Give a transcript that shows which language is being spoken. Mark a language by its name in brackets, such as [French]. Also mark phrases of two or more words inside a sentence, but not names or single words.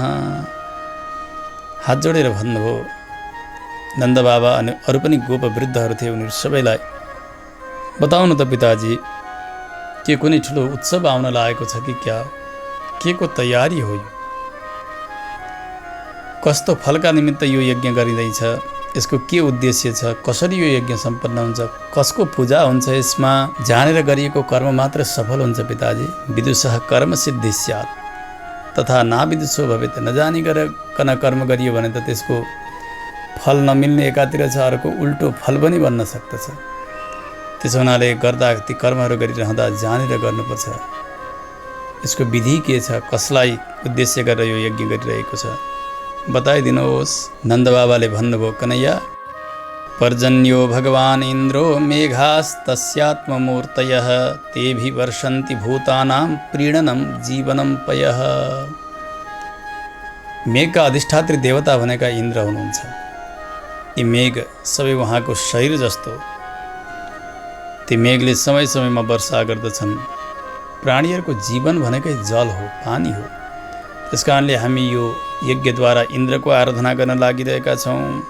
[Nepali] हात जोडेर भन्नुभयो, नन्द बाबा अनि अरू पनि गोप वृद्धहरू थिए, उनीहरू सबैलाई बताउनु त पिताजी, के कुनै ठुलो उत्सव आउन लागेको छ कि क्या? के को तयारी हो? कस्तो फलका निमित्त यो यज्ञ गरिँदैछ? यसको के उद्देश्य छ? कसरी यो यज्ञ सम्पन्न हुन्छ? कसको पूजा हुन्छ? यसमा जानेर गरिएको कर्म मात्र सफल हुन्छ पिताजी। [Sanskrit] विदुषः कर्म सिद्धि स्यात् तथा नाविदुषो भवेत्। [Nepali] नजानी गरिकन कर्म गरियो भने त त्यसको फल नमिल्ने एकातिर छ, अर्को उल्टो फल पनि बन्न सक्दछ। त्यसो हुनाले गर्दा ती कर्महरू गरिरहँदा जानेर गर्नुपर्छ। यसको विधि के छ? कसलाई उद्देश्य गरेर यो यज्ञ गरिरहेको छ? बताइदिनुहोस्। नन्द बाबाले भन्नुभयो, [Sanskrit] कन्हैया, पर्जन्यो भगवान इन्द्रो मेघास्तस्यात्ममूर्तयः तेभि वर्षन्ति भूतानां प्रीणनं जीवनं पयः। [Nepali] मेघका अधिष्ठात्री देवता भनेका इन्द्र हुनुहुन्छ। यी मेघ सबै उहाँको शरीर जस्तो। ती मेघले समय समयमा वर्षा गर्दछन्। प्राणीहरूको जीवन भनेकै जल हो, पानी हो। त्यस कारणले हामी यो यज्ञद्वारा इन्द्रको आराधना गर्न लागिरहेका छौँ।